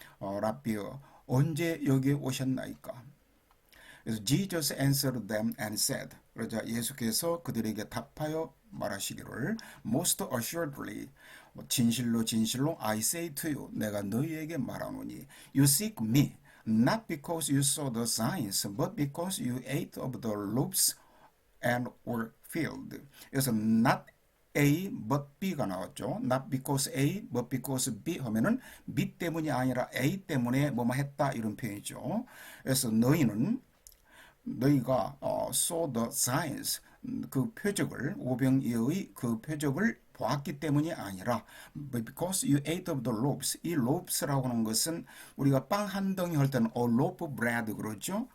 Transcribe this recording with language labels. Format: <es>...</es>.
<ko>라비어 언제 여기에 오셨나이까? 그래서</ko> <en>Jesus answered them and said</en> <ko>그러자 예수께서 그들에게 답하여 말하시기를</ko> <en>Most assuredly</en> <ko>진실로 진실로</ko> <en>I say to you</en> <ko>내가 너희에게 말하노니</ko> <en>You seek me not because you saw the signs but because you ate of the loaves and were filled.</en> <ko>그래서 not A but B가 나왔죠. Not because A but because B 하면은 B 때문이 아니라 A 때문에 뭐뭐 했다 이런 표현이죠. 그래서 너희가</ko> <en>saw the signs</en> <ko>그 표적을 오병이어의 그 표적을 보았기 때문이 아니라</ko> <en>because you ate of the loaves</en> <ko>이 loaves라고 하는 것은 우리가 빵 한 덩이 할 때는</ko> <en>a loaf of bread</en> <ko>그러죠.</ko>